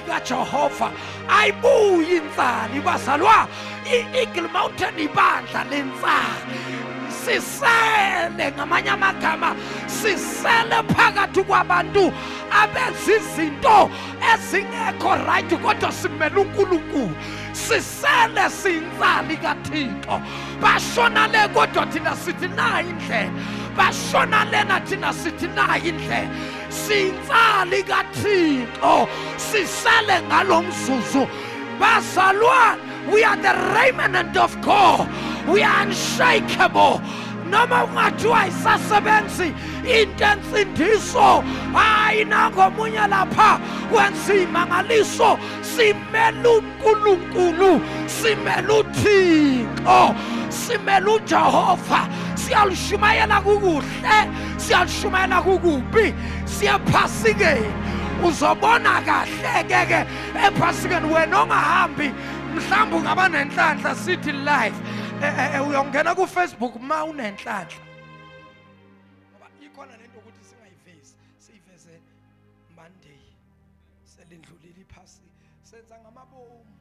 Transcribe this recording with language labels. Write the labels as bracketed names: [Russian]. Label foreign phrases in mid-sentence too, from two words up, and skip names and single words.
[Zulu] kaJehova ayibuyi insali bazalwa iEagle Mountain ibandla lensali sisele ngamanye amagama sisele phakathi kwabantu abenza izinto ezingekho right kodwa simele uNkulunkulu sisele sinsali kaThixo bashona le kodwa thina sithi na indlela bashona lena thina sithi na indlela sinsali kaThixo sisele ngalomzuzu bazalwane [English] we are the remnant of God we are unshakable [Zulu] noma ungathiwa isasebenzi into ensindiso hayi nangomunye lapha wenza imangaliso simele uNkulunkulu simele uThixo simele uJehova siyalushumayela kukuhle siyalushumayela kukubi siyaphasikeni uzobona kahle ke ephasikeni wena ongahambi mhlawumbe ungaba nenhlanhla sithi live uyongena ku Facebook ma unenhlanhla ngoba ikhona lento ukuthi singayivezi siyiveze Monday selindlulile iphasi senza ngamabomu